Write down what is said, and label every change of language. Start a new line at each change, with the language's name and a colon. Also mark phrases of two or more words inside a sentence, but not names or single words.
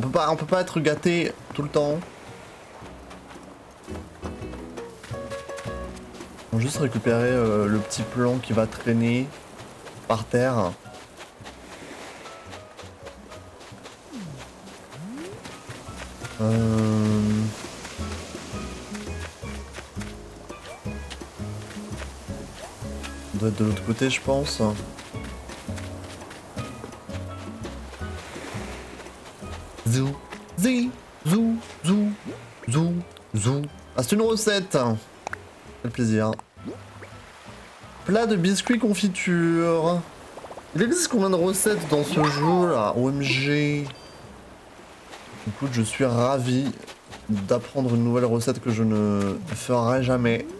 French: On peut pas être gâté tout le temps. On va juste récupérer le petit plan qui va traîner par terre. On doit être de l'autre côté, je pense. Zou, zi, zou, zou, zou, zou. Ah, c'est une recette. Quel plaisir. Plat de biscuits confiture. Il existe combien de recettes dans ce jeu là? OMG. Écoute, je suis ravi d'apprendre une nouvelle recette que je ne ferai jamais.